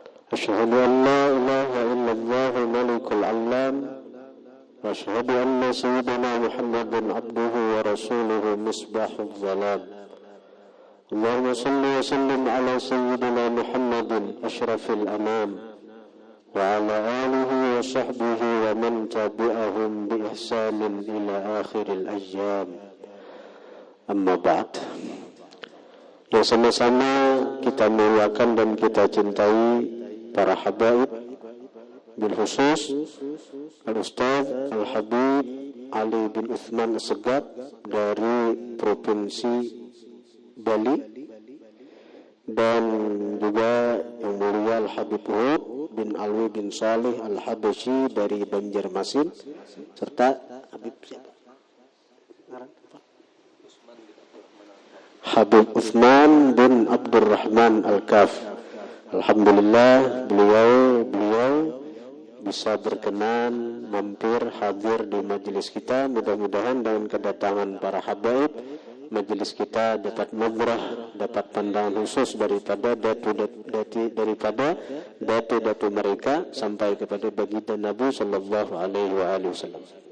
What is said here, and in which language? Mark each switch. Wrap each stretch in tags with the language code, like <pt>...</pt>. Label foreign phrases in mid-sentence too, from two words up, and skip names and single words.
<ar>أشهد أن لا إله إلا الله الملك العلام وأشهد أن سيدنا محمد عبده ورسوله مصباح الظلام اللهم صل وسلم على سيدنا محمد أشرف الأنام وعلى آله وصحبه ومن تبعهم بإحسان إلى آخر الأيام أما بعد.</ar> <id>Yang sama-sama kita muliakan dan kita cintai para habaib,</id> <ar>بالخصوص</ar> <id>Al-Ustaz Al-Habib Ali bin Uthman Assegaf dari Provinsi Bali, dan juga yang mulia Al-Habib Hud bin Alwi bin Salih Al-Habasyi dari Banjarmasin, serta Habib siapa? Habib Uthman bin Abdurrahman Al-Kaf. Alhamdulillah beliau bisa berkenan mampir hadir di majelis kita. Mudah-mudahan dengan kedatangan para habaib, majelis kita dapat nadrah, dapat pandangan khusus daripada datu mereka sampai kepada baginda Nabi</id> <ar>صلى الله عليه وسلم.</ar>